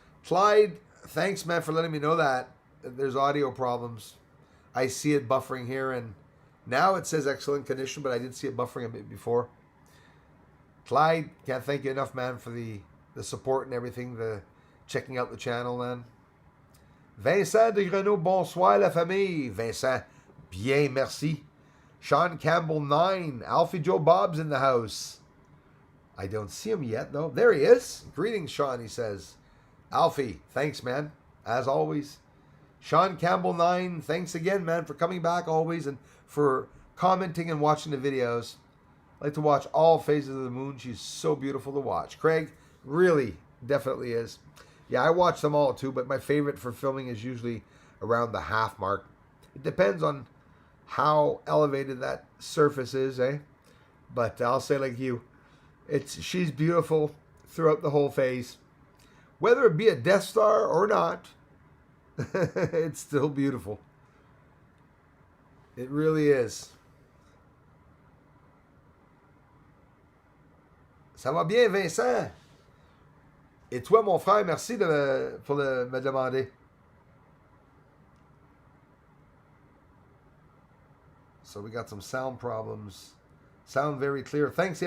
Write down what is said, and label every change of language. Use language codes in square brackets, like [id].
[en] Clyde, thanks, man, for letting me know that. There's audio problems. I see it buffering here, and now it says excellent condition, but I did see it buffering a bit before. Clyde, can't thank you enough, man, for the support and everything, the checking out the channel, man. [fr] Vincent de Grenoble, bonsoir la famille. Vincent, bien, merci. [en] Sean Campbell 9, Alfie Joe Bob's in the house. I don't see him yet, though. There he is. Greetings, Sean, he says. Alfie, thanks, man, as always. Sean Campbell 9, thanks again, man, for coming back always and for commenting and watching the videos. I like to watch all phases of the moon. She's so beautiful to watch. Craig, really, definitely is. Yeah, I watch them all too, but my favorite for filming is usually around the half mark. It depends on how elevated that surface is, eh? But I'll say like you, she's beautiful throughout the whole phase. Whether it be a Death Star or not, it's still beautiful. It really is. [fr] Ça va bien, Vincent? Et toi, mon frère, merci pour me demander. [en] So we got some sound problems. Sound very clear. Thanksy.